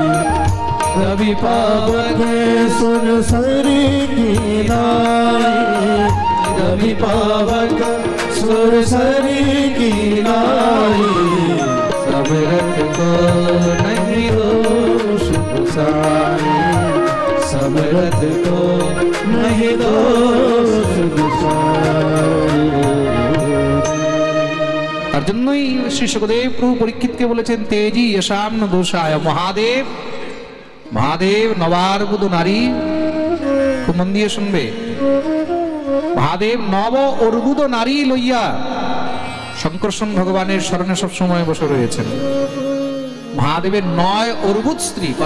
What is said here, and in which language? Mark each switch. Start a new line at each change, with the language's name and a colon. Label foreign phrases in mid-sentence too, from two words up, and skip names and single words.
Awadhi: रवि पावक सुर सरी की नाई, रवि पावक सुर सरी की नाई, समर्थ को नहीं दोष गोसाई, समर्थ को नहीं दोष गुसाई।
Bangla: তার জন্যই শ্রী সুখদেব প্রভু পরীক্ষিতকে বলেছেন
Sanskrit: তেজি यशाम न दोषाय।
Bangla: মহাদেব, মহাদেব নবার্বুদ নারী, খুব মন দিয়ে শুনবে, মহাদেব নব অর্বুদ নারী লইয়া শঙ্কর্ষণ ভগবানের শরণে সব সময় বসে রয়েছেন। মহাদেবের 9 অর্বুদ স্ত্রী। কত?